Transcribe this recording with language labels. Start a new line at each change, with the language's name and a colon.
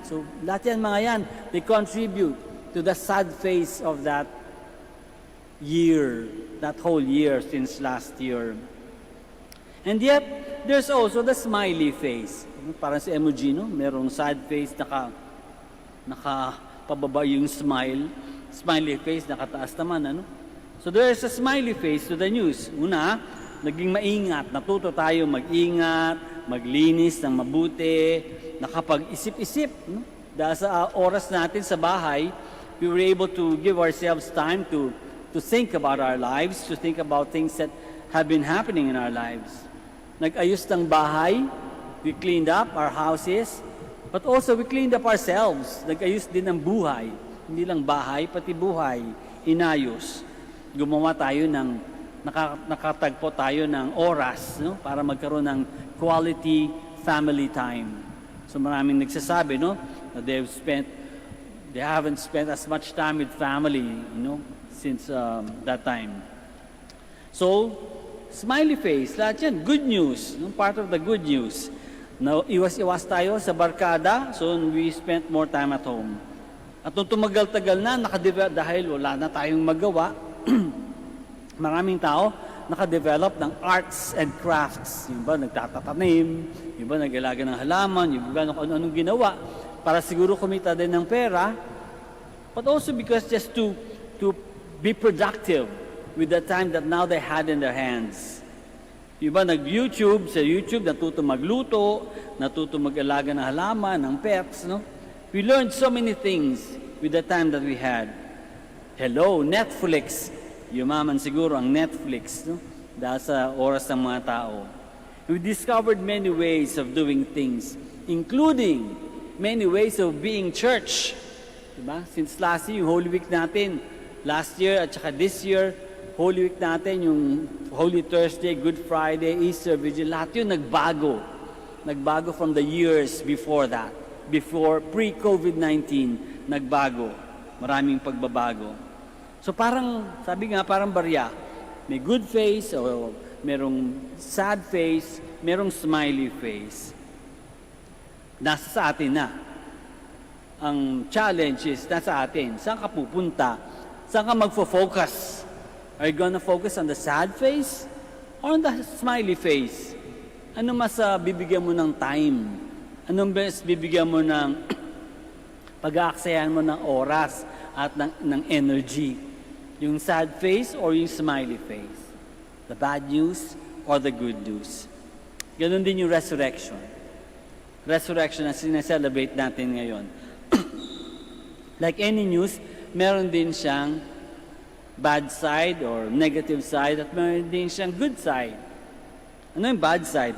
English: So,
Filipino: lahat yan, mga yan,
English: they contribute to the sad face of that year, that whole year since last year. And yet, there's also the smiley face.
Filipino: Parang si emoji, no? Merong sad face, nakapababa yung smile.
English: Smiley face,
Filipino: nakataas naman, ano?
English: So there's a smiley face to the news.
Filipino: Una, naging maingat. Natuto tayo mag-ingat, maglinis ng mabuti, nakapag-isip-isip. No? Dahil sa oras natin sa bahay,
English: we were able to give ourselves time to think about our lives, to think about things that have been happening in our lives.
Filipino: Nag-ayos ng bahay,
English: we cleaned up our houses, but also we cleaned up ourselves.
Filipino: Nag-ayos din ng buhay. Hindi lang bahay, pati buhay, inayos. Gumawa tayo ng, nakatagpo tayo ng oras, no? Para magkaroon ng quality family time.
English: So
Filipino: maraming nagsasabi, no? Na
English: they haven't spent as much time with family, since that time. So, smiley face,
Filipino: lahat yan,
English: good news, part of the good news. Now,
Filipino: iwas-iwas tayo sa barkada,
English: so we spent more time at home.
Filipino: At nung tumagal-tagal na, dahil wala na tayong magawa, maraming tao nakadevelop ng arts and crafts. Yung ba nagtatatanim, yung ba nag-alaga ng halaman, yung ba ano-anong ginawa para siguro kumita din ng pera,
English: but also because just to be productive with the time that now they had in their hands.
Filipino: Yung ba nag-YouTube, sa YouTube natuto magluto, natuto mag-alaga ng halaman, ng pets, no?
English: We learned so many things with the time that we had. Hello, Netflix.
Filipino: Yumaman siguro ang Netflix, no? Dahil sa oras ng mga tao.
English: We discovered many ways of doing things, including many ways of being church.
Filipino: Diba?
English: Since last year,
Filipino: yung Holy Week natin, last year at saka
English: this year,
Filipino: Holy Week natin, yung Holy Thursday, Good Friday, Easter, Vigil, lahat yun nagbago. Nagbago
English: from the years before that. Before, pre-COVID-19,
Filipino: nagbago. Maraming pagbabago. So parang, sabi nga, parang barya. May good face, o merong sad face, merong smiley face. Nasa sa atin na. Ang challenge is, nasa atin. Saan ka pupunta? Saan ka magfo-focus?
English: Are you gonna focus on the sad face or on the smiley face?
Filipino: Ano mas bibigyan mo ng time? Anong best bibigyan mo ng pag-aaksayahan mo ng oras at ng energy? Yung sad face or yung smiley face?
English: The bad news or the good news?
Filipino: Ganon din yung resurrection. Resurrection na sineselebrate natin ngayon.
English: Like any news,
Filipino: meron din siyang bad side or negative side at meron din siyang good side. Ano yung bad side?